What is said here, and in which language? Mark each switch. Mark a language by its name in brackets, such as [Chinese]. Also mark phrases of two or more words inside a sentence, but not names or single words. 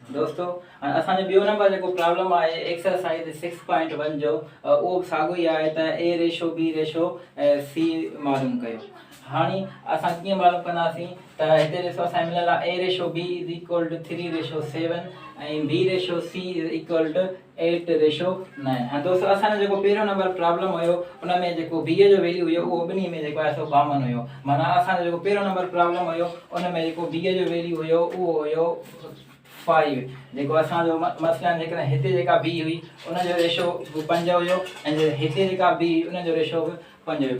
[Sindhi] दोस्तों असांजो ॿियो नंबर जेको प्रॉब्लम आहे एक्सरसाइज 6.1 जो उहो साॻियो ई आहे त [English] A ratio B ratio C [Sindhi] मालूम कयो। हाणे असां कीअं मालूम कंदासीं त हिते ॾिसो असांखे मिलियल आहे [English] A ratio B is equal to 3:7 [Sindhi] ऐं [English] B ratio C is equal to 8:9. [Sindhi] हाणे दोस्तों असांजो जेको पहिरियों नंबर प्रॉब्लम हुयो उन में जेको बी जो वैल्यू हुयो उहो ॿिन्ही में जेको आहे सो कॉमन हुयो। माना असांजो जेको पहिरियों नंबर प्रॉब्लम हुयो उन में जेको बी जो वैल्यू हुयो उहो हुयो 5। जेको असांजो मसलन जेकॾहिं हिते जेका बी हुई उनजो रेशो 5 हुयो ऐं हिते जेका बी हुई उनजो रेशो 5 हुयो।